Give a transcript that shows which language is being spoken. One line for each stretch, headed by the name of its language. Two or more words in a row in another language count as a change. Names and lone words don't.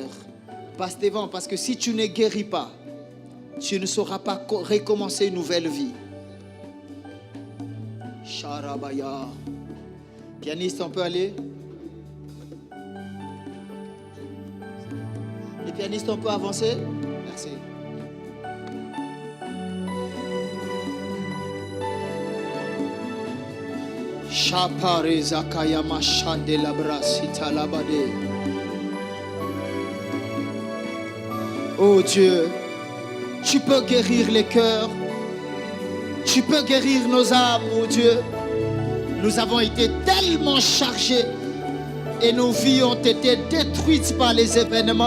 French: Passe devant, parce que si tu ne guéris pas, tu ne sauras pas recommencer une nouvelle vie. Sharabaya. Pianiste, on peut aller? Les pianistes, on peut avancer? Merci. Shapare zakayama shande labra sita labade. Oh Dieu, tu peux guérir les cœurs. Tu peux guérir nos âmes, oh Dieu. Nous avons été tellement chargés et nos vies ont été détruites par les événements.